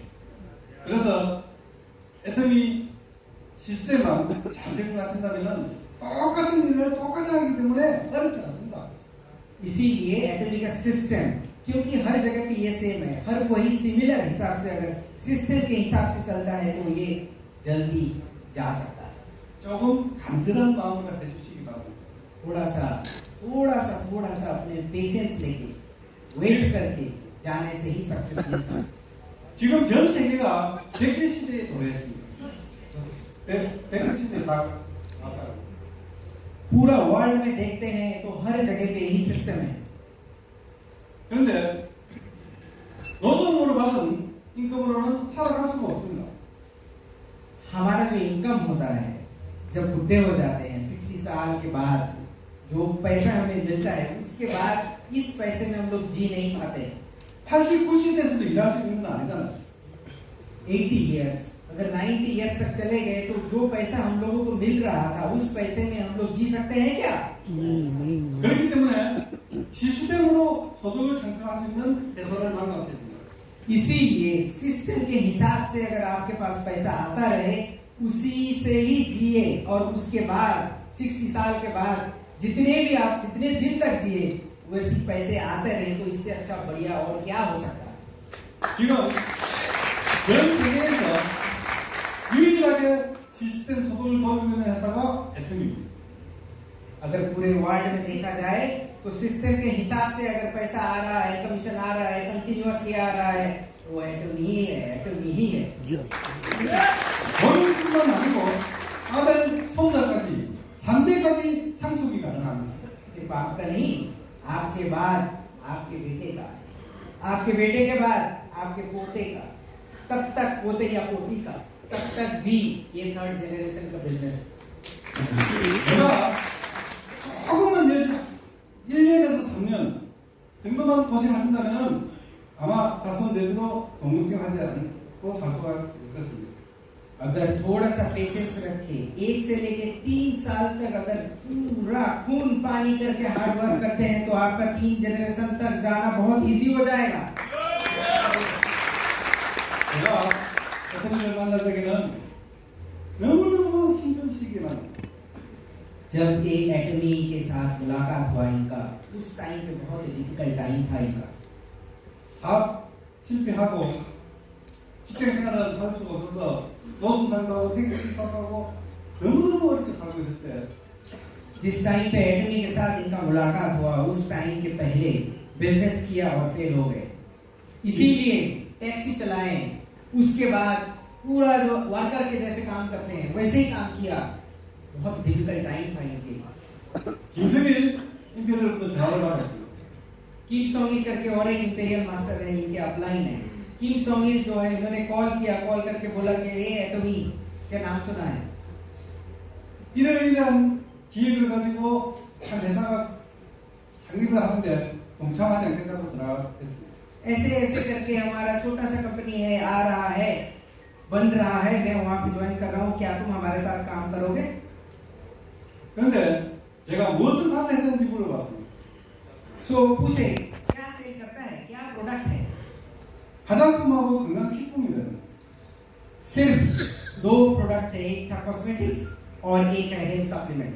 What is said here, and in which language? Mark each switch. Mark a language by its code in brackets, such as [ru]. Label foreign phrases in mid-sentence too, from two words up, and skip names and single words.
[ko] 그래서 애터미 시스템만 잘 적용하신다면 똑같은 일을 똑같이 하기 때문에 어렵지 않습니다. [hi] इसीलिए एटमी का सिस्टम क्योंकि हर जगह पे ये सेम है, हर कोई सिमिलर हिसाब से अगर सिस्टम के हिसाब से चलता है तो ये जल्दी जा सकता है। [ko] 조금 간절한 마음을 해주시기 바랍니다. [hi] थोड़ा सा अपने पेशेंस लेके वेट करके जाने से ही सक्सेस मिल सकता है। [ko] 지금 전 세계가 백세 시대에 도래했습니다. 백세 시대에 다 왔다고. [hi] पूरा वर्ल्ड में देखते हैं तो हर जगह पे यही सिस्टम है। [ko] 그런데 노동으로 받은 임금으로는 살아갈 수가 없습니다. [hi] हमारा जो इनकम होता है जब बुढ़े हो जाते हैं 60 साल के बाद जो पैसा हमें मिलता है उसके बाद इस पैसे में हम लोग जी नहीं पाते। [ko] 80, 90대에서도 일할 수 있는 건 아니잖아요. [hi] 80 इयर्स अगर 90 इयर्स तक चले गए तो जो पैसा हम लोगों को मिल रहा था उस पैसे में हम लोग जी सकते हैं क्या? [ko] 그렇기 때문에 시스템으로 소득을 창출할 수 있는 해소를 만나셔야 됩니다. [hi] इसीलिए सिस्टम के हिसाब से अगर आपके पास पैसा आता रहे उसी से ही जिए और उसके बाद 60 साल के बाद जितने दिन तक जिए वैसे पैसे आते रहे तो इससे अच्छा बढ़िया और क्या हो सकता है। [ko] 지금 전 세계에서 유일하게 시스템 소득을 돌리고 있는 회사가 애터미입니다. [hi] अगर पूरे वर्ल्ड में देखा जाए तो सिस्टम के हिसाब से अगर पैसा आ रहा है, कमीशन आ रहा है, कंटिन्यूअसली आ रहा है तो वो एटमी ही है। [ko] 본인뿐만 아니고 아들, 손자까지 3대까지 상속이 가능합니다. [hi] सिर्फ आपका नहीं, आपके बाद आपके बेटे का, आपके बेटे के बाद आपके पोते का, तब तक पोते या पोती का, तब तक भी ये [en] third generation [hi] का बिजनेस। [ko] 내가 조금만 1년에서 3년 정도만 고생하신다면 아마 자손 대대로 동경증 하지 않고 살 수가 있을 것입니다. [hi] अगर थोड़ा सा पेशेंस रखे, 1 से लेके 3 साल तक अगर पूरा खून पानी करके [en] hard work [hi] करते हैं तो आपका 3 जनरेशन तक जाना बहुत इजी हो जाएगा। [ko] 제가 대통령을 만날 때는 너무너무 힘든 시기에 만났어요. [hi] जब एक एटमी के साथ मुलाकात हुआ इनका, उस टाइम पे बहुत [en] difficult time [hi] था इनका। [ko] 사업 실패하고 직장 생활을 할 수가 없어서 노동상도 하고 택시 기사도 하고 너무너무 어렵게 살고 있을 때 [hi] जिस टाइम पे एटमी के साथ इनका मुलाकात हुआ, उस टाइम के पहले बिजनेस किया और फेल हो गए, इसीलिए टैक्सी चलाए, उसके बाद पूरा जो वर्कर के जैसे काम करते हैं वैसे ही काम किया। बहुत [en] difficult time [hi] था इनके। [ko] 김승일 임페리얼도 전화를 받았어요. [hi] किम सोंग इल करके और एक [en] imperial master [hi] है, इनके अपलाइन है। किम सोंग इल जो है, इन्होंने कॉल किया, कॉल करके बोला कि ये एटमी के नाम सुना है। [ko] 이러이러한 기획을 가지고 한 회사가 창립을 하는데 동참하지 않겠다고 전화가 했어요. [hi] ऐसे ऐसे करके हमारा छोटा सा कंपनी है, आ रहा है, बन रहा है, मैं वहां पे ज्वाइन कर रहा हूँ, क्या तुम हमारे साथ काम करोगे? [ko] 그런데 제가 무엇을 하는 회사인지 물어봤어요. [hi] सो पूछे क्या सेल करता है, क्या प्रोडक्ट है? [ko] 화장품하고 건강식품이래요. [hi] सिर्फ 2 प्रोडक्ट है, एक था कॉस्मेटिक्स और एक है [en] health supplements.